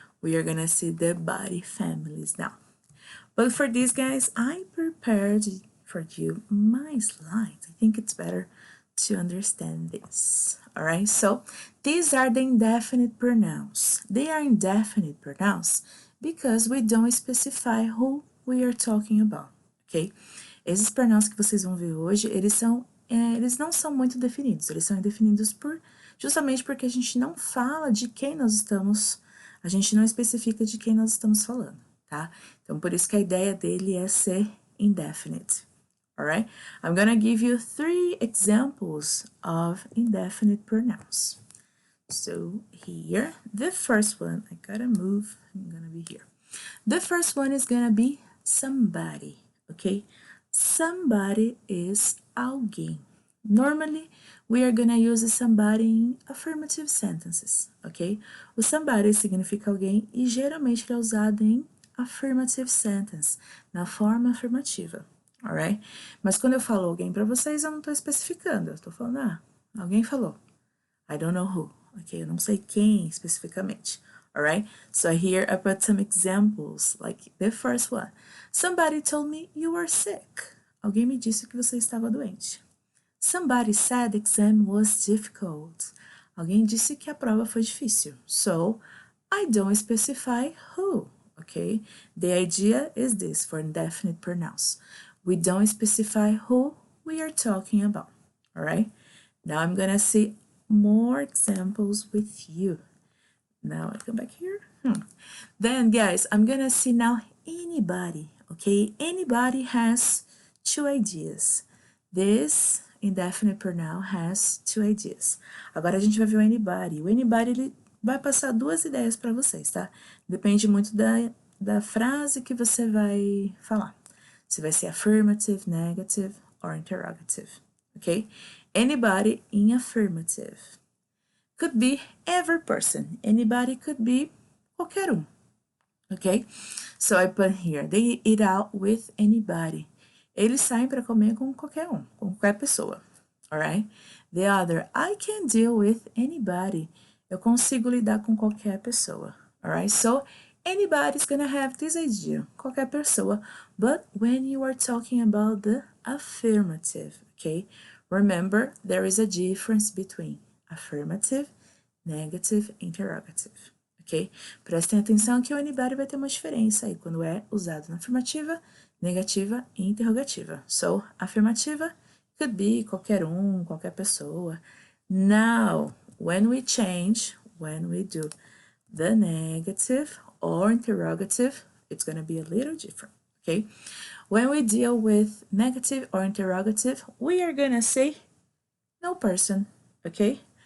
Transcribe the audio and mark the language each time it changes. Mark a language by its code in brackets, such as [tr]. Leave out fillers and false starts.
[en] We are gonna see the body families now. But for these guys, I prepared for you my slides. I think it's better to understand this. All right, so these are the indefinite pronouns. They are indefinite pronouns because we don't specify who we are talking about, ok? [pt] Esses pronouns que vocês vão ver hoje, eles não são muito definidos. Eles são indefinidos justamente porque a gente não fala de quem nós estamos, a gente não especifica de quem nós estamos falando. Tá? Então, por isso que a ideia dele é ser indefinite. [en] Alright? I'm gonna give you 3 examples of indefinite pronouns. So here, the first one, I gotta move, I'm gonna be here. The first one is gonna be somebody, okay? Somebody is alguém. Normally, we are gonna use somebody in affirmative sentences, ok? [pt] O somebody significa alguém e geralmente ele é usado em [en] affirmative sentence, [pt] na forma afirmativa, alright? Mas quando eu falo alguém para vocês, eu não estou especificando, eu estou falando, alguém falou. [en] I don't know who, ok? [pt] Eu não sei quem especificamente, [en] alright? So here I put some examples, like the first one. Somebody told me you were sick. [pt] Alguém me disse que você estava doente. [en] Somebody said the exam was difficult. [pt] Alguém disse que a prova foi difícil. [en] So, I don't specify who. Okay, the idea is this for indefinite pronouns. We don't specify who we are talking about. All right, now I'm gonna see more examples with you. Now I come back here. Then, guys, I'm gonna see now anybody. Okay, anybody has 2 ideas. This indefinite pronoun has 2 ideas. [pt] Agora a gente vai ver o anybody. O anybody, ele vai passar 2 ideias para vocês, tá? Depende muito da frase que você vai falar. Se vai ser [en] affirmative, negative or interrogative, [pt] ok? [en] Anybody in affirmative. Could be every person. Anybody could be [pt] qualquer um. [en] Okay? So I put here, they eat out with anybody. [pt] Eles saem para comer com qualquer um, com qualquer pessoa. [en] Alright? The other, I can deal with anybody. [pt] Eu consigo lidar com qualquer pessoa. [en] Alright? So anybody's gonna have this idea. [pt] Qualquer pessoa. [en] But when you are talking about the affirmative, okay? Remember, there is a difference between affirmative, negative, interrogative. Ok? [pt] Prestem atenção que o anybody vai ter uma diferença aí quando é usado na afirmativa, negativa e interrogativa. So, afirmativa [en] could be [pt] qualquer um, qualquer pessoa. [en] Now, when we do the negative or interrogative, it's going to be a little different, okay? When we deal with negative or interrogative, we are going to say no person, okay?